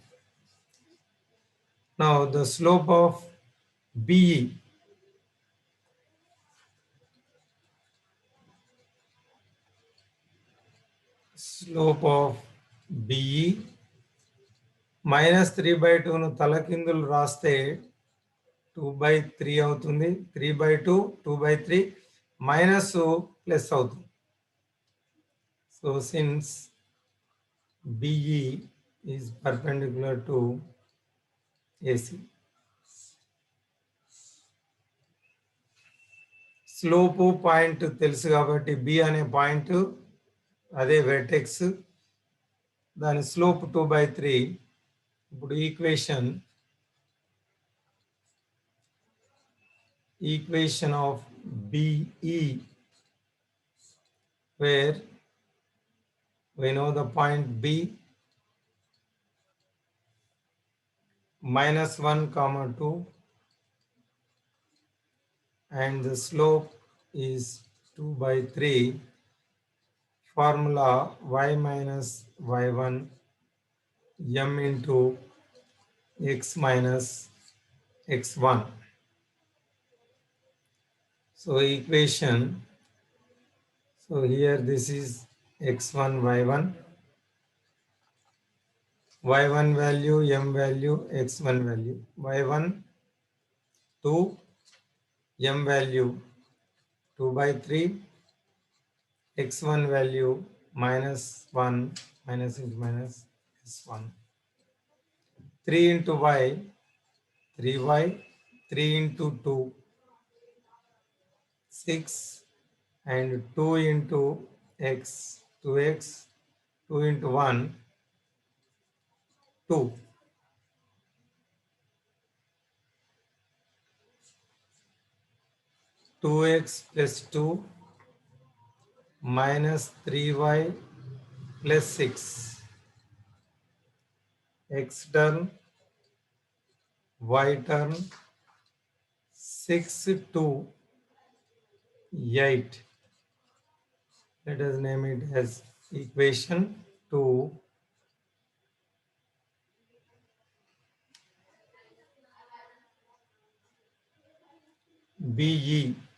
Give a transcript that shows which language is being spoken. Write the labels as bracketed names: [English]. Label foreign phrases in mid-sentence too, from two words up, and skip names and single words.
[English] Now the slope of BE, slope of BE minus 3 by 2 [Telugu] ను తలకిందులు రాస్తే 2 by 3 అవుతుంది. [English] 3 by 2, 2 by 3 minus plus [Telugu] అవుతుంది. [English] So since BE is perpendicular to AC, slope point [Telugu] తెలుసు కాబట్టి B అనే పాయింట్ అదే వెర్టెక్స్, దాని స్లోప్ 2 by 3. ఇప్పుడు [English] equation of BE, where we know the point B minus 1 comma 2 and the slope is 2 by 3. Formula y minus y1 m into x minus x1. So equation, so here this is x1 y1, y1 value, m value, x1 value, y1 2, m value 2 by 3, x1 value minus 1, minus into minus is 1. 3 into y, 3y, 3 into 2, 6, and 2 into x, 2x, 2 into 1, 2. 2x plus 2 minus 3y plus 6. X term, y term, 6 to 8. Let us name it as equation 2. BE.